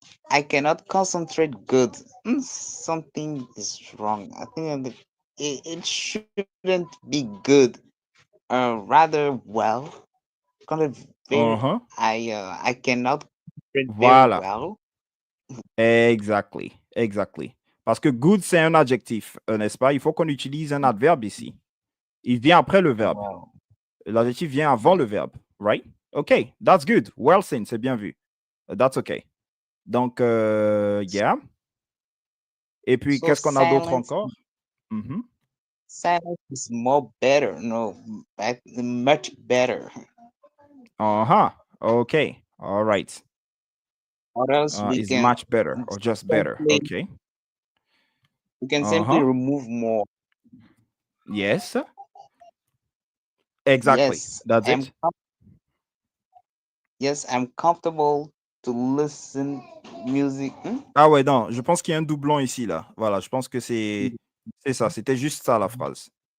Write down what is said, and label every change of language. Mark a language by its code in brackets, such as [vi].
[en] I cannot concentrate good. Something is wrong. I think it shouldn't be good. Rather well. I cannot concentrate very well. Exactly. [fr] Parce que good, c'est un adjectif, n'est-ce pas? Il faut qu'on utilise un adverbe ici. Il vient après le verbe. L'adjectif vient avant le verbe, right? [en] OK, that's good. Well seen, [fr] c'est bien vu. [en] That's OK. [fr] Donc, yeah. Et puis, qu'est-ce qu'on a d'autre encore? [en] Silence is more better. No, much better. OK. All right. Or else is much better or just better. Okay. We can simply remove more. Yes. Exactly. Yes, That's it. Yes, I'm comfortable to listen music. [fr] Ah ouais, non, je pense qu'il y a un doublon ici, là. Voilà, je pense que c'est ça. C'était juste ça, la phrase.